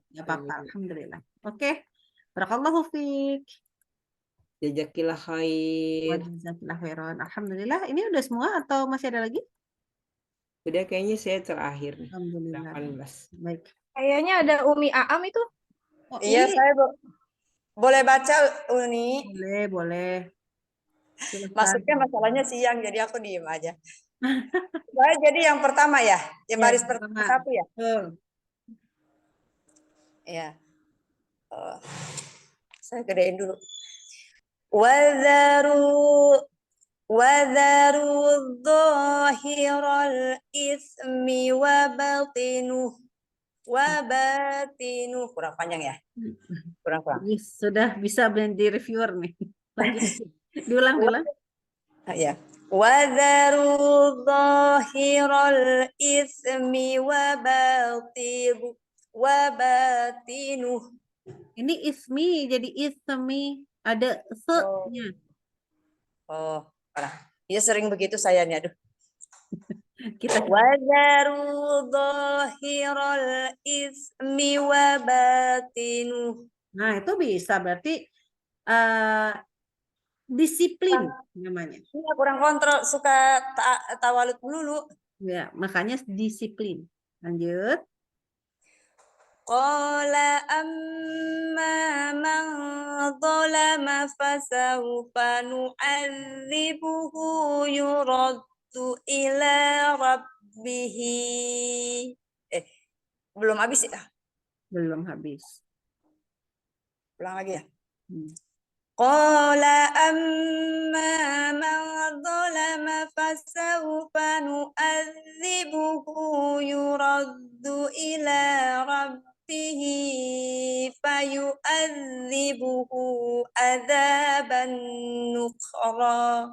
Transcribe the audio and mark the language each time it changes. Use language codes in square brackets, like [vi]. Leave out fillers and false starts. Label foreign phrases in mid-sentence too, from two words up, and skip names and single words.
[id] Gak apa-apa, alhamdulillah. Oke. [ar] بارك الله فيك. جزاك الله خير. جزاك الله خيرا الحمد لله. [id] Ini udah semua atau masih ada lagi? Udah kayaknya saya terakhir nih. [ar] الحمد لله. [id] 18. Baik. Kayaknya ada Umi Aam itu. Oh, iya, ini. saya boleh baca Uni. Boleh. Silahkan. Maksudnya masalahnya siang, jadi aku diem aja. Saya jadi yang pertama ya, yang baris pertama satu ya. Ya. Saya gedein dulu. [ar] وضع ظاهر الاسم وباطنه. [id] Kurang panjang ya? Kurang. Sudah bisa di reviewer nih. Lanjut. Diulang. Ya. [ar] وضع ظاهر الاسم وباطنه. [id] Ini ismi jadi ismi, ada se-nya. Oh, parah. Iya sering begitu saya nih, aduh. Kita [ar] وضع ظاهر الاسم وباطنه. [id] Nah, itu bisa berarti disiplin namanya. Iya, kurang kontrol, suka tawalud melulu. Ya, makanya disiplin. Lanjut. [ar] قال أما من ظلم فسوف نعذبه يرد إلى ربه. [id] Belum habis ya? Belum habis. Ulang lagi ya. [ar] قال أما من ظلم فسوف نعذبه يرد إلى ربه فيعذبه عذابا نكرا.